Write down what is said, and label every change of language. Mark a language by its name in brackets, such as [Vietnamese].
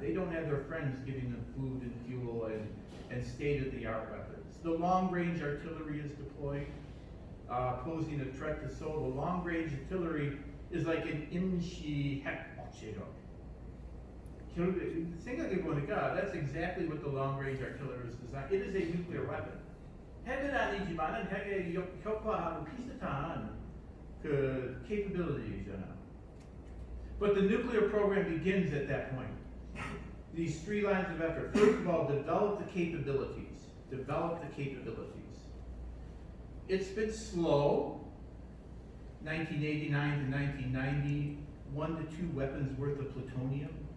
[English] They don't have their friends giving them food and fuel and state-of-the-art weapons. The long-range artillery is deployed, posing a threat to Seoul. The long-range artillery is like an [Korean] 임시 핵 억제력. 생각해보니까 [English] that's exactly what the long-range artillery is designed. It is a nuclear weapon. [Korean] 핵은 아니지만은 핵의 효과하고 비슷한 그 capability잖아. [English] But the nuclear program begins at that point. These 3 lines of effort. First of all, develop the capabilities. Develop the capabilities. It's been slow. 1989 to 1990, 1 to 2 weapons worth of plutonium.